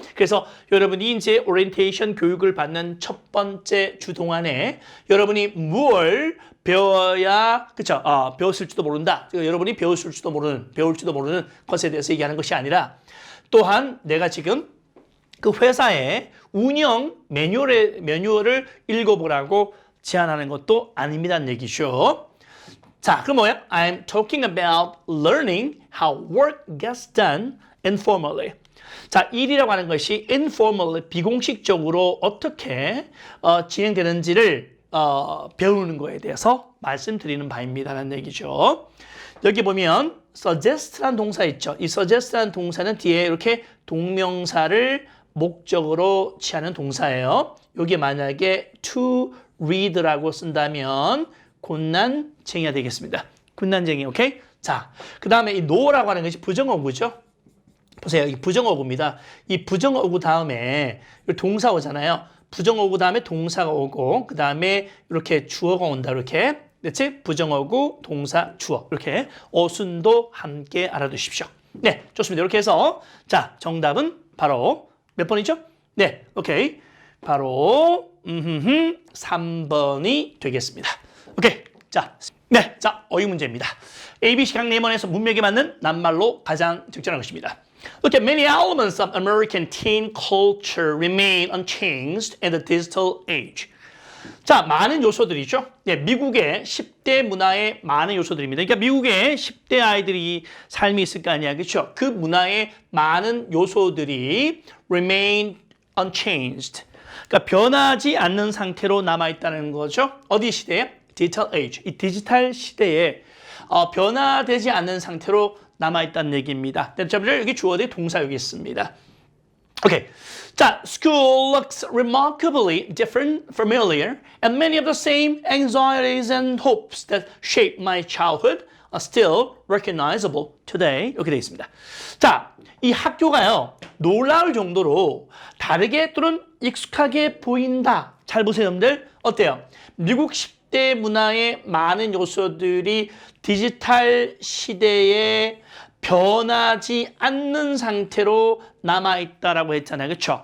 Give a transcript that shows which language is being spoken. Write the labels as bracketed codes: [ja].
[ko] 그래서 여러분이 이제 오리엔테이션 교육을 받는 첫 번째 주 동안에 여러분이 뭘 배워야, 그쵸? 배웠을지도 모른다. 여러분이 배울 줄도 모르는 것에 대해서 얘기하는 것이 아니라 또한 내가 지금 그 회사의 운영 매뉴얼을 읽어보라고 제안하는 것도 아닙니다는 얘기죠. 자, 그럼 뭐야? [en] I'm talking about learning how work gets done informally. [ko] 자, 일이라고 하는 것이 informally, 비공식적으로 어떻게 진행되는지를 배우는 거에 대해서 말씀드리는 바입니다라는 얘기죠. 여기 보면 suggest라는 동사 있죠. 이 suggest라는 동사는 뒤에 이렇게 동명사를 목적으로 취하는 동사예요. 여기 만약에 [en] to read [ko] 라고 쓴다면 곤란쟁이가 되겠습니다. 곤란쟁이, 오케이? 자, 그 다음에 이 no라고 하는 것이 부정어구죠. 보세요. 이 부정어구입니다. 이 부정어구 다음에 동사 오잖아요. 부정어구 다음에 동사가 오고 그 다음에 이렇게 주어가 온다. 이렇게. 그렇지? 부정어구, 동사, 주어. 이렇게 어순도 함께 알아두십시오. 네, 좋습니다. 이렇게 해서 자, 정답은 바로 몇 번이죠? 네, 오케이. 바로 3번이 되겠습니다. 오케이. 자, 네, 자, 어휘 문제입니다. ABC 각 4번에서 문맥에 맞는 낱말로 가장 적절한 것입니다. [en] Look at many elements of American teen culture remain unchanged in the digital age. [ko] 자, 많은 요소들이죠. 네, 미국의 10대 문화의 많은 요소들입니다. 그러니까 미국의 10대 아이들이 삶이 있을 거 아니야. 그렇죠? 그 문화의 많은 요소들이 [en] remain unchanged. [ko] 그러니까 변하지 않는 상태로 남아있다는 거죠. 어디 시대에? 디지털 에이지. 이 디지털 시대에 변화되지 않는 상태로 남아있다는 얘기입니다. 자, 여기 주어 대 동사 여기 있습니다. 오케이. [en] 자, school looks remarkably different, familiar, and many of the same anxieties and hopes that shaped my childhood are still recognizable today. [ko] 이렇게 되어 있습니다. 자, 이 학교가요, 놀라울 정도로 다르게 또는 익숙하게 보인다. 잘 보세요, 여러분들. 어때요? 미국 10대 문화의 많은 요소들이 디지털 시대에 변하지 않는 상태로 남아있다라고 했잖아요. 그렇죠?